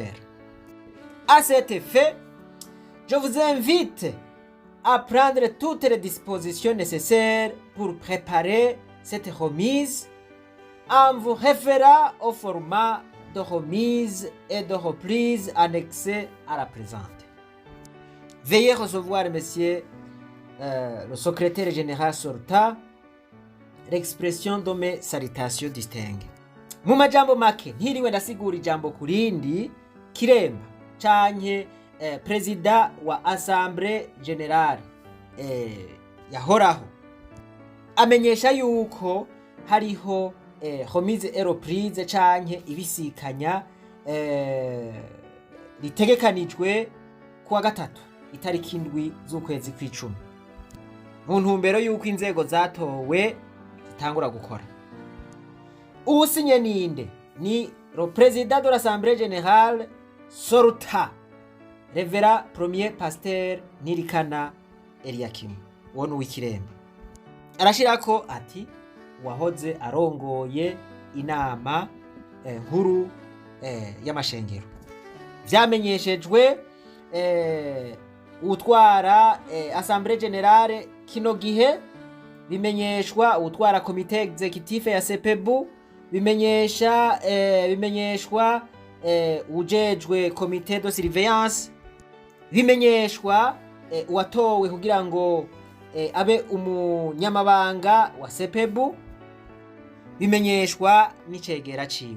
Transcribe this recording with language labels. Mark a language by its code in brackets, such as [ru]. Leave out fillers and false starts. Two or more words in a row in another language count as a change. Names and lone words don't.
[fr] À cet effet, je vous invite à prendre toutes les dispositions nécessaires pour préparer cette remise en vous référant au format de remise et de reprise annexé à la présente. Veuillez recevoir, monsieur le secrétaire général Sorta, l'expression de mes salutations distinguées. [rn] Mu majambo make ntiriwe ndasigura ijambo kurindi, Kiremba canke Perezida wa Assemblée Générale yahoraho amenyesha yuko hariho [fr] remise et reprise [rn] canke ibisikanya ritegekanijwe kuwa gatatu itariki 7 z'ukwezi kw'icumi mu ntumbero yuko inzego zatowe zitangura gukora. Uwusinye ninde? Ni [fr] le président de l'Assemblée Générale Sorta, [rn] Revera Premier Pasteur Nirikana Eliakim, uwo ni uw'Ikiremba. Arashirako ati wahoze arongoye inama nkuru y'amashengero. Vyamenyeshejwe utwara Assemblée Générale kino gihe, bimenyeshwa utwara komite executif ya CPB, bimenyeshwa ujejwe komite [fr] de surveillance, [rn] bimenyeshwa uwatowe kugira ngo abe umunyamabanga wa CPB, bimenyeshwa n'icegera ciwe.